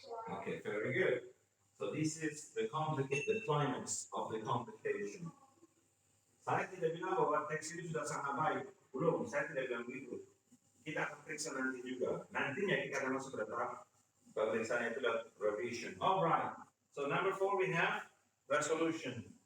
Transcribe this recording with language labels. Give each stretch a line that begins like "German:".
English: Okay, very good. So this is the climax of the complication.
Indonesian: Saya tidak bilang bahwa teks ini sudah sangat baik. Belum, saya tidak bilang begitu. Kita akan periksa nanti juga. Nantinya kita akan masuk ke tahap pemeriksaan itu adalah revision.
English: Alright. So number 4 we have resolution.